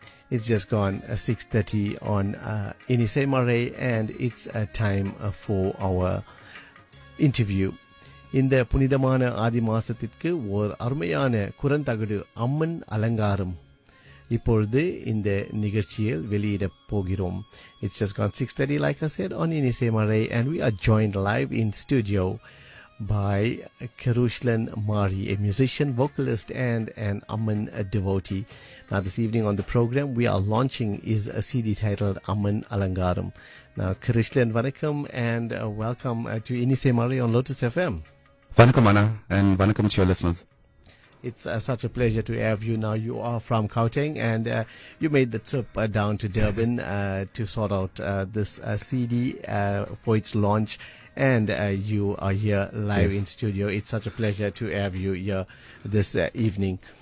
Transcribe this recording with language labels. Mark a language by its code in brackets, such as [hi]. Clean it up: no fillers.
[en] It's just gone 6:30 on Inisai Mazhai, and it's a time for our interview. [ta] இந்த புனிதமான ஆதி மாசத்திற்கு ஓர் அருமையான குரந்தகடு அம்மன் அலங்காரம் இப்பொழுது இந்த நிகழ்ச்சியில் வெளியிடப் போகிறோம். [en] It's just gone 6:30 like I said on Inisai Mazhai, and we are joined live in studio by Krishlan Mari, a musician, vocalist and an Amman devotee. நான் this evening on the program we are launching is a CD title Amman Alangaram. நான் கருஷ்லன், வணக்கம் and welcome to Inisai Mazhai on Lotus FM. வணக்கம் அண்ணா, and வணக்கம் to your listeners. It's such a pleasure to have you. Now you are from Gauteng, and you made the trip down to Durban to sort out this CD for its launch, and you are here live. Yes. In studio. It's such a pleasure to have you here this evening.